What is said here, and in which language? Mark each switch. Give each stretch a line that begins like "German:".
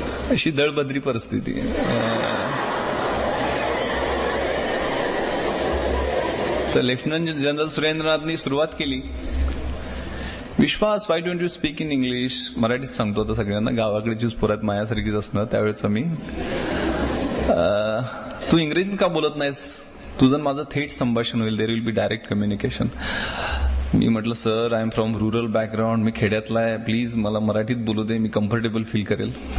Marathi: अशी दळबद्री परिस्थिती. तर लेफ्टनंट जनरल सुरेंद्रनाथनी सुरुवात केली.
English: Vishwas, why don't you speak in English.
Marathi: मराठीत सांगतो आता सगळ्यांना, गावाकडचीच पोरात माझ्यासारखीच असणं त्यावेळेच मी. तू इंग्रजीत का बोलत नाहीस, तुझं माझं थेट संभाषण होईल,
English: There will be direct communication.
Marathi: मी म्हटलं sir,
English: I am from rural background,
Marathi: मी खेड्यातला आहे, प्लीज मला मराठीत बोलू दे, मी कम्फर्टेबल फील करेल.